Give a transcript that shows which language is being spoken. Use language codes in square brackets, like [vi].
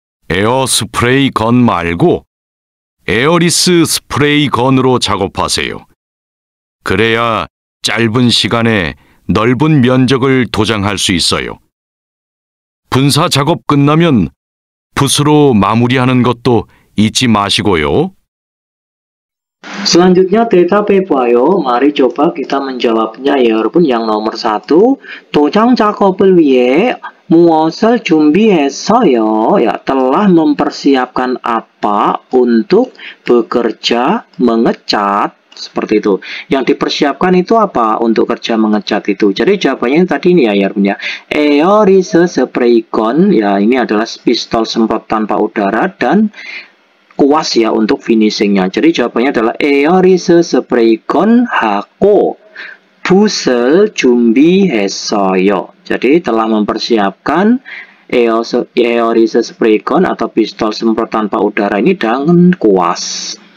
[ko] 에어 스프레이 건 말고 에어리스 스프레이 건으로 작업하세요. 그래야 짧은 시간에 넓은 면적을 도장할 수 있어요. 분사 작업 끝나면 붓으로 마무리하는 것도 잊지 마시고요. [id] Selanjutnya [ko] 대답해봐요. [id] Mari coba kita menjawabnya ya 여러분. Yang nomor 1, [ko] 도장 작업을 위해 무엇을 준비했어요? [id] Ya, telah mempersiapkan apa untuk bekerja mengecat? Seperti itu. Yang dipersiapkan itu apa untuk kerja mengecat itu? Jadi jawabannya tadi ini ya 여러분 ya. 에어리스 스프레이 건, ya ini adalah pistol semprot tanpa udara dan kuas ya untuk finishingnya. Jadi jawabannya adalah [ko] 에어리스 스프레이 건 하고 붓을 준비했어요. [id] Jadi telah mempersiapkan 에어리스 스프레이 건 atau pistol semprot tanpa udara ini dengan kuas.